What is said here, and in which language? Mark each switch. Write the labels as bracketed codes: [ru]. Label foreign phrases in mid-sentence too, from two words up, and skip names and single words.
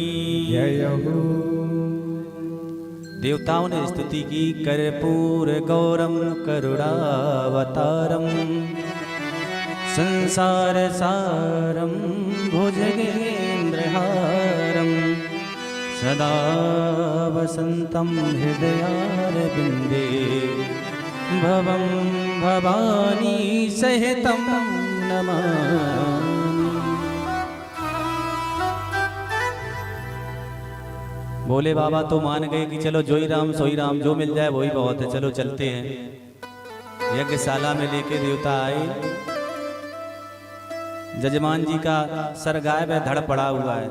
[hi] जय हो। देवताओं ने स्तुति की। [sa] कर्पूर गौरम करुणावतारम, संसार सारम भुजगेन्द्रहारम, सदा वसंतम हृदयारविंदे, भवं भवानी सहितं नमामि। [hi] भोले बाबा तो मान गए कि चलो जोई राम सोई राम, जो मिल जाए वही बहुत है, चलो चलते हैं। यज्ञशाला में लेके देवता आए। जजमान जी का सर गायब है, धड़ पड़ा हुआ है।